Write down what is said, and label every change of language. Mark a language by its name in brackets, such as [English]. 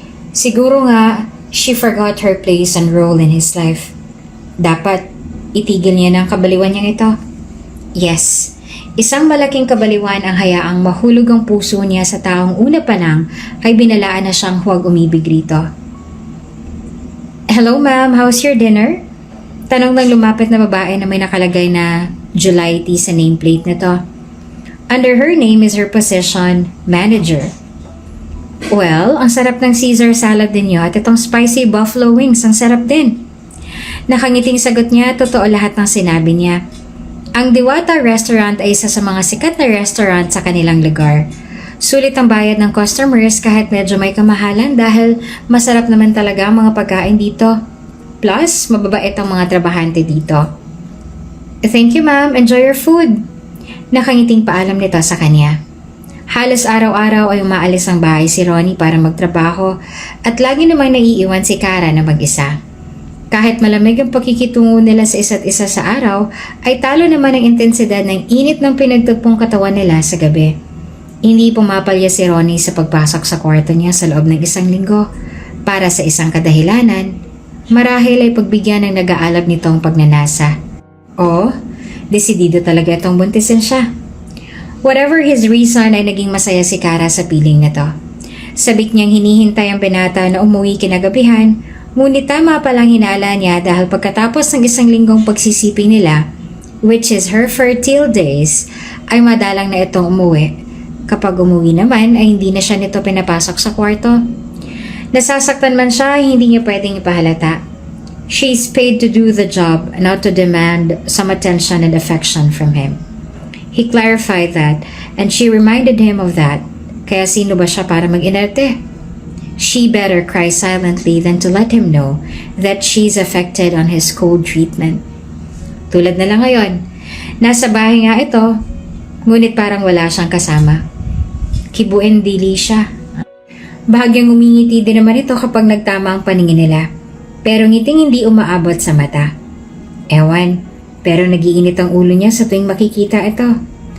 [Filipino] Siguro nga, [English] she forgot her place and role in his life. [Filipino] Dapat, itigil niya ng kabaliwan niyang ito. Yes, isang malaking kabaliwan ang hayaang mahulog ang puso niya sa taong una pa lang ay binalaan na siyang huwag umibig rito. [English] Hello ma'am, how's your dinner? [Filipino] Tanong ng lumapit na babae na may nakalagay na July tea sa nameplate nito. [English] Under her name is her position, manager. [Filipino] Well, ang sarap ng Caesar salad din niyo at itong spicy buffalo wings, ang sarap din. Nakangiting sagot niya, totoo lahat ng sinabi niya. Ang Diwata Restaurant ay isa sa mga sikat na restaurant sa kanilang lugar. Sulit ang bayad ng customers kahit medyo may kamahalan dahil masarap naman talaga ang mga pagkain dito. Plus, mababait ang mga trabahante dito. [English] Thank you ma'am, enjoy your food. [Filipino] Nakangiting paalam nito sa kanya. Halos araw-araw ay umaalis ang bahay si Ronnie para magtrabaho at lagi namang naiiwan si Kara na mag-isa. Kahit malamig ang pakikitungo nila sa isa't isa sa araw, ay talo naman ang intensidad ng init ng pinagtagpong katawan nila sa gabi. Hindi pumapalya si Ronnie sa pagpasok sa kwarto niya sa loob ng 1 linggo para sa isang kadahilanan. Marahil ay pagbigyan ng nag-aalab nitong pagnanasa. O, desidido talaga itong buntisin siya. [English] Whatever his reason [Filipino] ay naging masaya si Kara sa piling na to. Sabik niyang hinihintay ang binata na umuwi kinagabihan, ngunit tama palang hinala niya dahil pagkatapos ng 1 linggong pagsisiping nila, [English] which is her fertile days, [Filipino] ay madalang na itong umuwi. Kapag umuwi naman ay hindi na siya nito pinapasok sa kwarto. Nasasaktan man siya, hindi niya pwedeng ipahalata. [English] She's paid to do the job, not to demand some attention and affection from him. He clarified that, and she reminded him of that. [Filipino] Kaya sino ba siya para mag-inerte? [English] She better cry silently than to let him know that she's affected on his cold treatment. [Filipino] Tulad na lang ngayon, nasa bahay nga ito, ngunit parang wala siyang kasama. Kibuin dili siya. Bahagyang umingiti din naman ito kapag nagtama ang paningin nila. Pero ngiting hindi umaabot sa mata. Ewan, pero nagiinit ang ulo niya sa tuwing makikita ito.